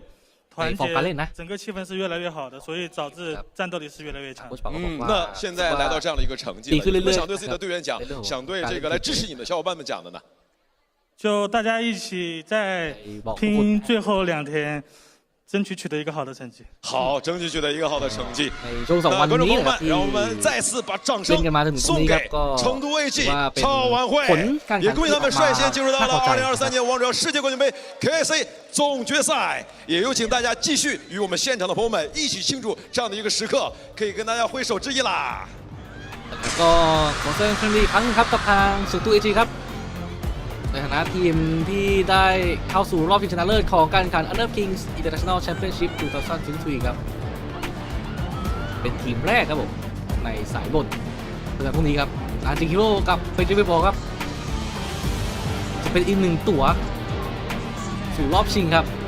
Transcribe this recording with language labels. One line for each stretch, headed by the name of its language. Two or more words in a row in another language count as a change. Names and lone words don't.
Chinese: 团结，整个气氛是越来越好的，所以导致战斗力是越来越强。那现在来到这样的一个成绩了，有没有想对自己的队员讲，想对这个来支持你的小伙伴们讲的呢？就大家一起在拼最后2天， 争取取得一个好的成绩。好，争取取得一个好的成绩。
Thai: ในช่วง2 วันนี้นะครับที่
Chinese: 让我们再次把掌声
Thai: เล่นกันมาถึงตรง
Chinese: 送
Thai: นี้ครั
Chinese: 给
Thai: บก็
Chinese: 成都 AG
Thai: ว่าเป็น
Chinese: 超晚会
Thai: ผลการแข่
Chinese: 也
Thai: งขัน
Chinese: 恭喜他们率先进入到了
Thai: น่าพอใจ
Chinese: 2023 年王者世界冠军杯 KIC 总决赛，也有请大家继续与我们现场的朋友们一起庆祝这样的一个时刻，可以跟大家挥手致意啦。
Thai: แล้วก็ขอแสดงความยินดีครั้งครับกับทางสุตุเอจีครับในฐานะทีมที่ได้เข้าสู่รอบชิงชนะเลิศของการแข่งขัน Under Kings International Championship 2023 ครับเป็นทีมแรกครับผมในสายบนเพื่อนพวกนี้ครับอาร์จิงฮิโร่กับเบจิเวบอลครับจะเป็นอีกหนึ่งตั๋วสู่รอบชิงครับ